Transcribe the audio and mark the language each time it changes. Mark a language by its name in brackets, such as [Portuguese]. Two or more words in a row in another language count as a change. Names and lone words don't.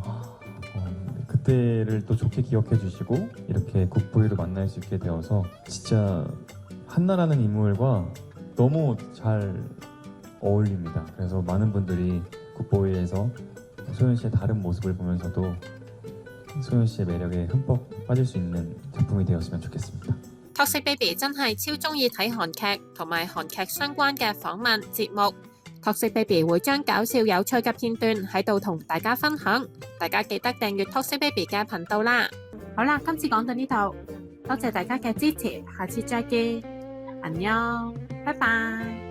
[Korean] 그때를 또 좋게 기억해 주시고 이렇게 굿보이로 만날 수 있게 되어서 진짜 한나라는 인물과 너무 잘 어울립니다. 그래서 많은 분들이 굿보이에서 소연 씨의 다른 모습을 보면서도 소연 씨의 매력에 흠뻑 빠질 수 있는 작품이 되었으면 좋겠습니다. [Cantonese] Toxic Baby 真係超鍾意睇韓劇同埋韓劇相關嘅訪問節目。Toxic Baby 會將搞笑有趣嘅片段喺度同大家分享，大家記得訂閱 Toxic Baby 嘅頻道啦。好啦，今次講到呢度，多謝大家嘅支持，下次再見，안녕，拜拜。